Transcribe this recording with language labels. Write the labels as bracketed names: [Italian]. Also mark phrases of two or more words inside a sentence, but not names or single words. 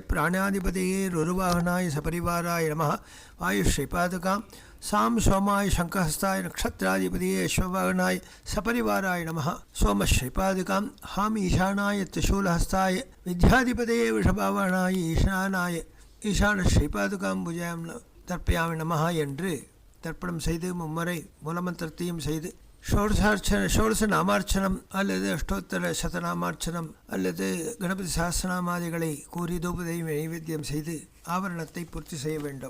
[Sanskrit] प्राणाधिपतये रुरुवाहनाय सपरिवाराय नमः वायुश्रीपादुकां सां सोमाय शंखहस्ताय नक्षत्राधिपतये अश्ववाहनाय सपरिवाराय नमः सोमश्रीपादुकां हां ईशानाय त्रिशूलहस्ताय विद्याधिपतये वृषभावाहनाय ईशानाय ईशानश्रीपादुकां पूजयामि तर्पयामि नमः [Tamil] என்று தர்ப்பணம் செய்து மும்முறை மூலமந்திரத்தையும் செய்து ஷோடச நாமார்ச்சனம் அல்லது அஷ்டோத்தர சதநாமார்ச்சனம் அல்லது கணபதி சஹஸ்ரநாமாதிகளை கூறி தூபதையும் நைவேத்தியம் செய்து ஆவரணத்தை பூர்த்தி செய்ய வேண்டும்.